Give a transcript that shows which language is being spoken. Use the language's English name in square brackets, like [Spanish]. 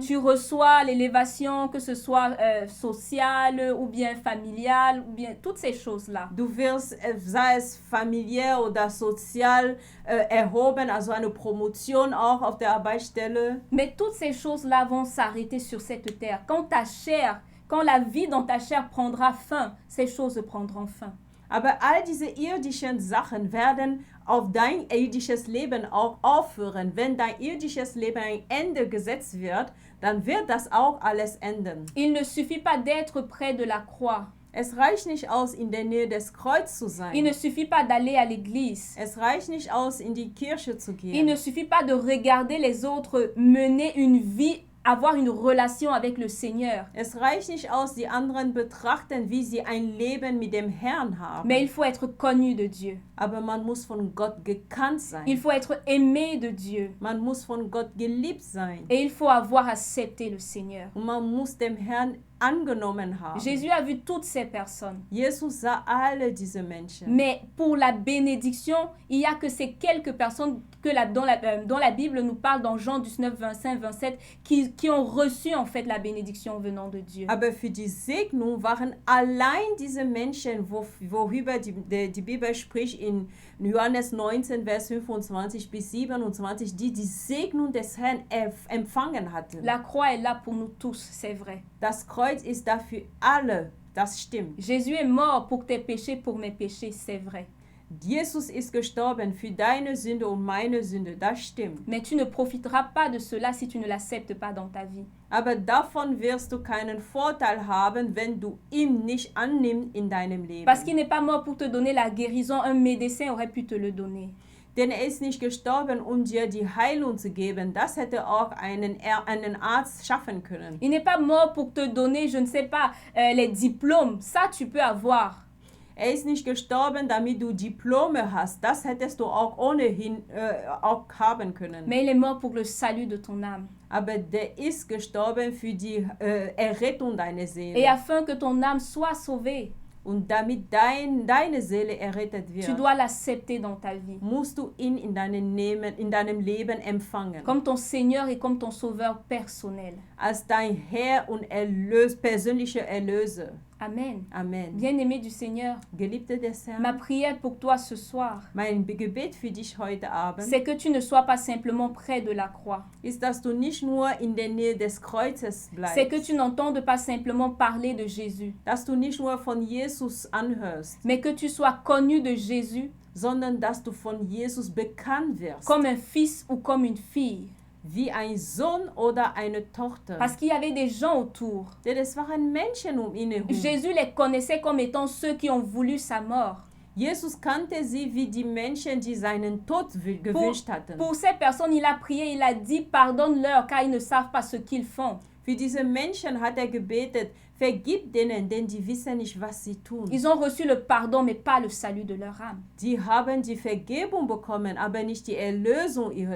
[French] tu reçois l'élévation, que ce soit sociale ou bien familiale, ou bien toutes ces choses-là. [German] Du wirst, sei es familiär oder sozial, erhoben, also eine Promotion auch auf der Arbeitsstelle. [French] Mais toutes ces choses-là vont s'arrêter sur cette terre. Quand la vie dans ta chair prendra fin, ces choses prendront fin. [German] Aber all diese irdischen Sachen werden auf dein irdisches Leben auch aufhören. Wenn dein irdisches Leben ein Ende gesetzt wird, dann wird das auch alles enden. [French] Il ne suffit pas d'être près de la croix. [German] Es reicht nicht aus, in der Nähe des Kreuzes zu [French] Il ne [German] sein. [French] suffit pas d'aller à l'église. [German] Es reicht nicht aus, in die Kirche zu [French] Il ne [German] gehen. [French] suffit pas de regarder les autres mener une vie avoir une relation avec le Seigneur. [German] Es reicht nicht aus, die anderen betrachten, wie sie ein Leben mit dem Herrn haben. [French] Mais il faut être connu de Dieu. [German] Aber man muss von Gott gekannt sein. [French] Il faut être aimé de Dieu. [German] Man muss von Gott geliebt sein. [French] Et il faut avoir accepté le Seigneur. [German] Und man muss dem Herrn angenommen haben. [French] Jésus a vu toutes ces personnes. [German] Jesus sah alle diese Menschen. [French] Mais pour la bénédiction, il n'y a que ces quelques personnes que dont la Bible nous parle dans Jean 19, 25, 27, qui ont reçu en fait la bénédiction venant de Dieu. [German] Aber für die Segnung waren allein diese Menschen, worüber die Bibel spricht in Johannes 19, Vers 25 bis 27, die Segnung des Herrn empfangen hatten. [French] La croix est là pour nous tous, c'est vrai. [German] Das Kreuz ist da für alle, das stimmt. [French] Jésus est mort pour tes péchés, pour mes péchés, c'est vrai. [German] Jesus ist gestorben für deine Sünde und meine Sünde, das stimmt. [French] Mais tu ne profiteras pas de cela si tu ne l'acceptes pas dans ta vie. [German] Aber davon wirst du keinen Vorteil haben, wenn du ihn nicht annimmst in deinem Leben. [French] Parce qu'il n'est pas mort pour te donner la guérison, un médecin aurait pu te le donner. [German] Denn er ist nicht gestorben, um dir die Heilung zu geben. Das hätte auch einen Arzt schaffen können. [French] Il n'est pas mort pour te donner, je ne sais pas, les diplômes. Ça, tu peux avoir. [German] Er ist nicht gestorben, damit du Diplome hast. Das hättest du auch ohnehin auch haben können. [French] Mais il est mort pour le salut de ton âme. [German] Aber der ist gestorben für die Errettung deiner Seele. [French] Et afin que ton âme soit sauvée, [German] Und damit deine Seele errettet wird, [French] tu dois l'accepter dans ta vie. [German] musst du ihn in deinem Leben empfangen. [French] Comme ton Seigneur et comme ton Sauveur personnel. [German] Als dein Herr und persönlicher Erlöser. [French] Amen. [German] Amen. [French] Bien-aimé du Seigneur, [German] Geliebte des Herrn, [French] ma prière pour toi ce soir, [German] mein Gebet für dich heute Abend [French] c'est que tu ne sois pas simplement près de la croix. [German] ist, dass du nicht nur in der Nähe des Kreuzes [French] C'est que [German] bleibst, [French] tu n'entendes pas simplement parler de Jésus, [German] dass du nicht nur von Jesus anhörst, [French] mais que tu sois connu de Jésus [German] sondern dass du von Jesus bekannt wirst, [French] comme un fils ou comme une fille. [German] wie ein Sohn oder eine Tochter. [French] Parce qu'il y avait des gens autour. [German] Denn es waren Menschen ihn herum. [French] Jésus les connaissait comme étant ceux qui ont voulu sa mort. [German] Jesus kannte sie wie die Menschen, die seinen Tod gewünscht hatten. [French] Pour ces personnes, il a prié, il a dit, pardonne-leur car ils ne savent pas ce qu'ils font. [German] Für diese Menschen hat gebetet, vergib denen, denn die wissen nicht, was sie tun. [French] Ils ont reçu le pardon, mais pas le salut de leur âme. [German] Die haben die Vergebung bekommen, aber nicht die Erlösung ihrer